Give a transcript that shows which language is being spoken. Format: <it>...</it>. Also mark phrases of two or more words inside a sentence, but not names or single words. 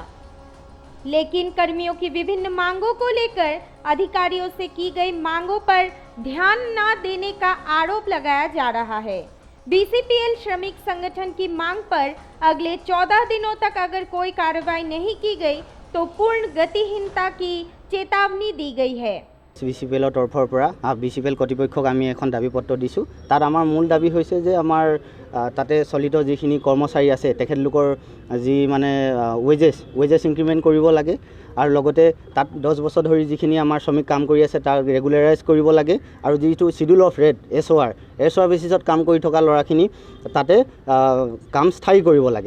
<hi>लेकिन कर्मियों की विभिन्न मांगों को लेकर अधिकारियों से की गई मांगों पर ध्यान न देने का आरोप लगाया जा रहा है। बीसीपीएल श्रमिक संगठन की मांग पर अगले 14 दिनों तक अगर कोई कार्रवाई नहीं की गई तो पूर्ण गतिहीनता की चेतावनी दी गई है।</hi> <as>बीसीपीएলৰ তৰফৰ পৰা बीसीपीएल কৰ্তৃপক্ষক আমি এখন দাবী পত্ৰ দিছোঁ। তাত আমাৰ মূল দাবী হৈছে যে আমাৰ তাতে চলিত যিখিনি কৰ্মচাৰী আছে তেখেতলোকৰ যি মানে</as> <en>wages increment</en> <as>কৰিব লাগে আৰু লগতে তাত 10 বছৰ ধৰি যিখিনি আমাৰ শ্ৰমিক কাম কৰি আছে তাৰ ৰেগুলাৰাইজ কৰিব লাগে আৰু যিটো</as> <en>schedule of rate SOR basisত</en> <as>কাম কৰি থকা ল'ৰাখিনি তাতে কাম স্থায়ী কৰিব লাগে।</as>